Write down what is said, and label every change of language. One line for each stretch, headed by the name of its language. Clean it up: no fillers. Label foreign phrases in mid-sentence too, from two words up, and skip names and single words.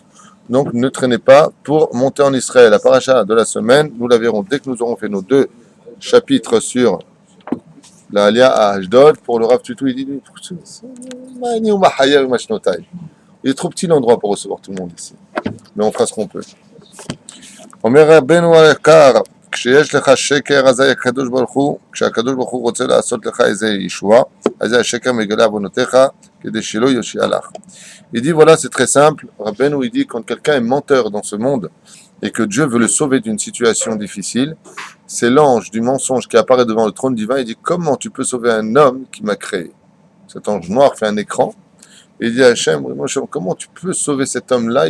French: Donc ne traînez pas pour monter en Israël. La paracha de la semaine, nous la verrons dès que nous aurons fait nos 2 chapitres sur la Alia à Ashdod. Pour le Rav Tutu, il dit il est trop petit l'endroit pour recevoir tout le monde ici. Mais on fera ce qu'on peut.
Hebrew: אומר רבנו היקר, כשיש לך שקר, אזי הקדוש ברוך הוא, כשהקדוש ברוך הוא רוצה לעשות לך איזה ישועה, אזי השקר מגלה עוונותיך כדי שלא יושיע לך.
French: Il dit voilà, c'est très simple. Rabbeinu, il dit quand quelqu'un est menteur dans ce monde et que Dieu veut le sauver d'une situation difficile, c'est l'ange du mensonge qui apparaît devant le trône divin. Il dit comment tu peux sauver un homme qui m'a créé? Cet ange noir fait un écran et il dit à Hachem, comment tu peux sauver cet homme-là?